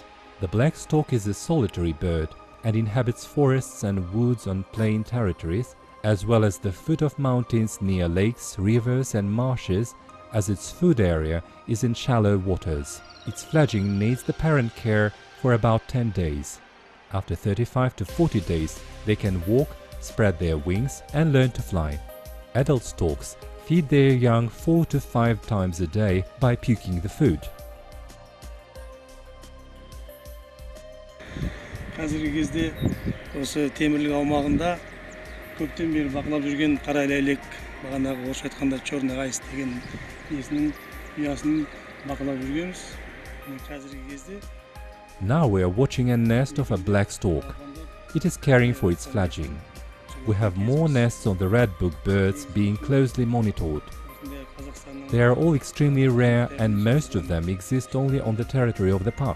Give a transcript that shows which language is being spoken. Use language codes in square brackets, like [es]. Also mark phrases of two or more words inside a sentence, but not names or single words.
[en] The black stork is a solitary bird and inhabits forests and woods on plain territories, as well as the foot of mountains near lakes, rivers and marshes, as its food area is in shallow waters. Its fledgling needs the parent care for about 10 days. After 35 to 40 days, they can walk, spread their wings and learn to fly. Adult storks feed their young 4 to 5 times a day by puking the food. [kk] Қазіргі кезде осы темірлік аумағында көптен бері бақылап жүрген қара ләйлек, бағанағы орысша айтқанда [ru] черный айс [kk] деген несінің ұясын бақылап жүргенбіз. Қазіргі кезде [en] Now we are watching a nest of a black stork. It is caring for its fledgling. We have more nests on the Red Book birds being closely monitored. They are all extremely rare and most of them exist only on the territory of the park.